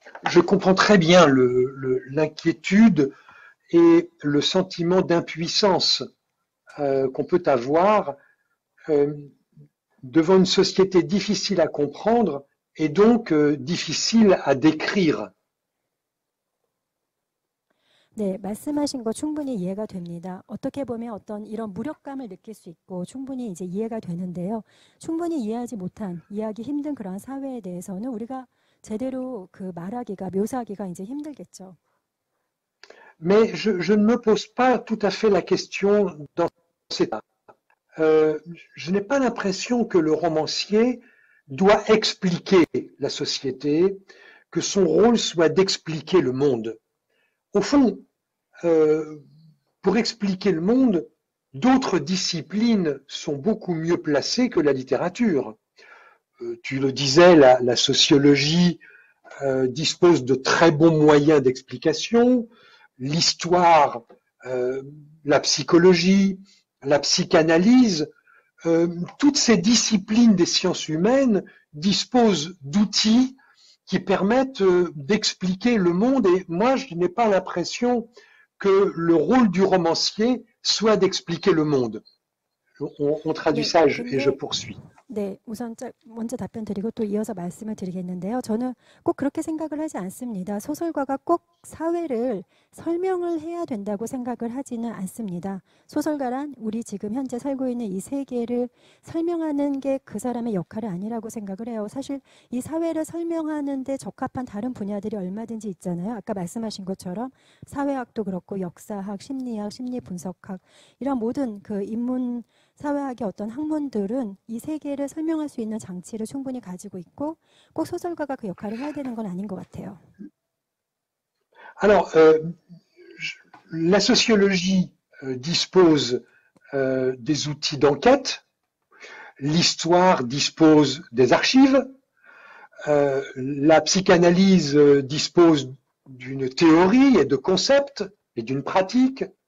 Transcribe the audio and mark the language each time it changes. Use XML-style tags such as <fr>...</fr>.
<fr>Je comprends très bien l'inquiétude et le sentiment d'impuissance qu'on peut avoir devant une société difficile à comprendre et donc difficile à décrire.</fr> <ko>네, 말씀하신 거 충분히 이해가 됩니다. 어떻게 보면 어떤 이런 무력감을 느낄 수 있고 충분히 이제 이해가 되는데요. 충분히 이해하지 못한, 이해하기 힘든 그러한 사회에 대해서는 우리가 제대로 그 말하기가, 묘사하기가 이제 힘들겠죠.</ko> <fr>Mais je ne me pose pas tout à fait la question dans cet état. Je n'ai pas l'impression que le romancier doit expliquer la société, que son rôle soit d'expliquer le monde. Au fond, pour expliquer le monde, d'autres disciplines sont beaucoup mieux placées que la littérature. Tu le disais, la sociologie dispose de très bons moyens d'explication, l'histoire, la psychologie, la psychanalyse, toutes ces disciplines des sciences humaines disposent d'outils qui permettent d'expliquer le monde. Et moi, je n'ai pas l'impression que le rôle du romancier soit d'expliquer le monde. On traduit ça et je poursuis.</fr> <ko>네, 우선 먼저 답변 드리고 또 이어서 말씀을 드리겠는데요. 저는 꼭 그렇게 생각을 하지 않습니다. 소설가가 꼭 사회를 설명을 해야 된다고 생각을 하지는 않습니다. 소설가란 우리 지금 현재 살고 있는 이 세계를 설명하는 게 그 사람의 역할이 아니라고 생각을 해요. 사실 이 사회를 설명하는 데 적합한 다른 분야들이 얼마든지 있잖아요. 아까 말씀하신 것처럼 사회학도 그렇고 역사학, 심리학, 심리분석학 이런 모든 그 인문 사회학의 어떤 학문들은 이 세계를 설명할 수 있는 장치를 충분히 가지고 있고 꼭 소설가가 그 역할을 해야 되는 건 아닌 것 같아요.</ko> <fr>Alors, la sociologie dispose des outils d'enquête, l'histoire dispose des archives, la psychanalyse dispose d'une théorie et de concepts et d'une pratique.</fr>